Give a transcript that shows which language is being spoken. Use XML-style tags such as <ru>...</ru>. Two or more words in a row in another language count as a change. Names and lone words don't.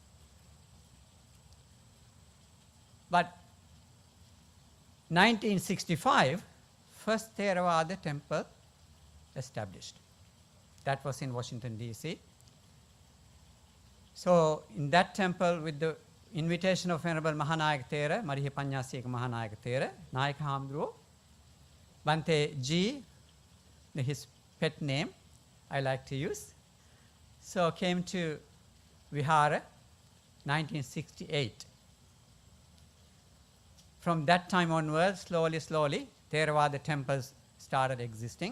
<en>But 1965, first Theravada temple established. That was in Washington, D.C. So in that temple, with the invitation of Venerable Mahanayaka Thero, Mariha Panyasika Mahanayaka Thero, Nayaka Hamdruo, Bante G, his pet name I like to use, so came to Vihara 1968. From that time onwards, slowly, Theravada temples started existing.</en>